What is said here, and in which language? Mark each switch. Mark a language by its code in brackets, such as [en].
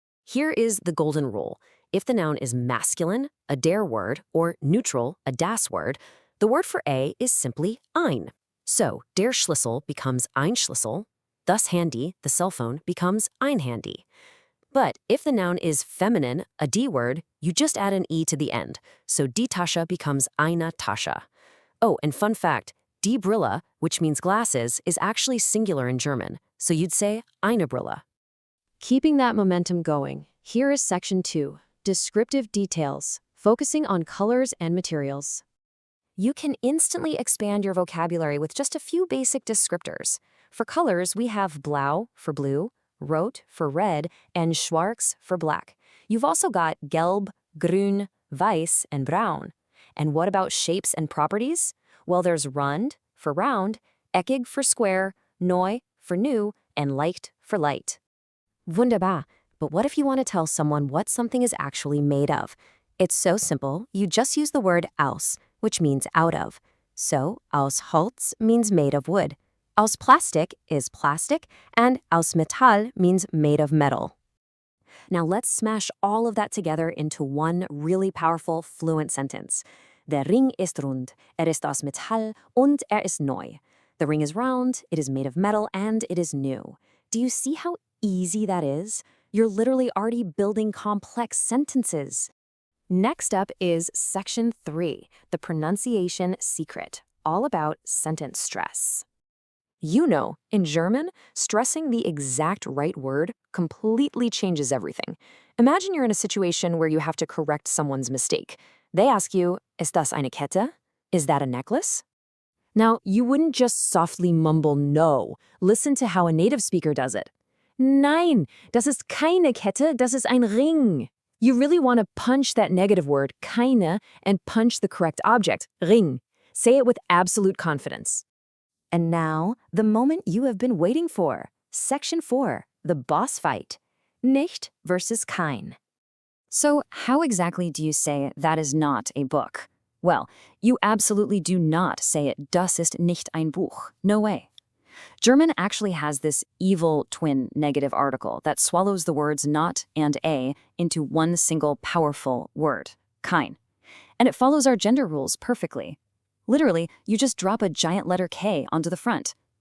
[en] Here is the golden rule. If the noun is masculine, a der word, or neutral, a das word, the word for a is simply ein. So, der Schlüssel becomes ein Schlüssel, thus handy, the cell phone, becomes ein Handy. But if the noun is feminine, a D word, you just add an E to the end. So die Tasche becomes eine Tasche. Oh, and fun fact, die Brille, which means glasses, is actually singular in German. So you'd say eine Brille. Keeping that momentum going, here is Section 2, Descriptive Details, focusing on colors and materials. You can instantly expand your vocabulary with just a few basic descriptors. For colors, we have blau for blue, rot for red, and schwarz for black. You've also got gelb, grün, weiß, and braun. And what about shapes and properties? Well, there's rund for round, eckig for square, neu for new, and leicht for light. Wunderbar. But what if you want to tell someone what something is actually made of? It's so simple, you just use the word aus, which means out of. So, aus Holz means made of wood. Aus Plastik is plastic, and aus Metall means made of metal. Now let's smash all of that together into one really powerful, fluent sentence. [de] Der Ring ist rund, ist aus Metall und ist neu. [en] The ring is round, it is made of metal, and it is new. Do you see how easy that is? You're literally already building complex sentences. Next up is Section 3, the pronunciation secret, all about sentence stress. You know, in German, stressing the exact right word completely changes everything. Imagine you're in a situation where you have to correct someone's mistake. They ask you, [de] ist das eine Kette? [en] Is that a necklace? Now, you wouldn't just softly mumble no. Listen to how a native speaker does it. [de] Nein, das ist keine Kette, das ist ein Ring. [en] You really want to punch that negative word, keine, and punch the correct object, ring. Say it with absolute confidence. And now, the moment you have been waiting for. Section 4, the boss fight. Nicht versus Kein. So, how exactly do you say that is not a book? Well, you absolutely do not say it, [de] das ist nicht ein Buch. [en] No way. German actually has this evil twin negative article that swallows the words not and a into one single powerful word, kein. And it follows our gender rules perfectly. Literally, you just drop a giant letter K onto the front.